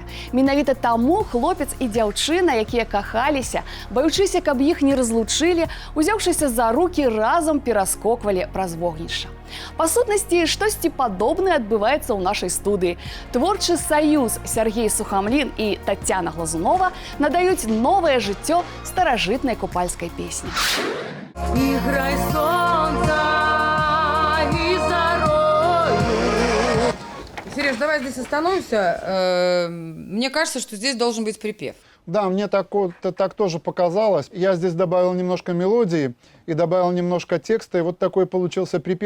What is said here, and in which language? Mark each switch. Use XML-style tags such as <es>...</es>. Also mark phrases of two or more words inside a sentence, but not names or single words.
<be>Менавіта таму хлопец і дзяўчына, якія кахаліся, баючыся, каб іх не разлучылі, узяўшыся за рукі, разам пераскоквалі праз вогнішча. Па сутнасці, штосьці падобнае адбываецца ў нашай студыі. Творчы саюз Сергей Сухамлін і Тацяна Глазунова надаюць новае жыццё старажытнай купальскай песні. Играй солнца и зарою.</be> <ru>Сереж, давай здесь остановимся. Мне кажется, что здесь должен быть припев. Да, мне так тоже показалось. Я здесь добавил немножко мелодии и добавил немножко текста, и вот такой получился припев.</ru>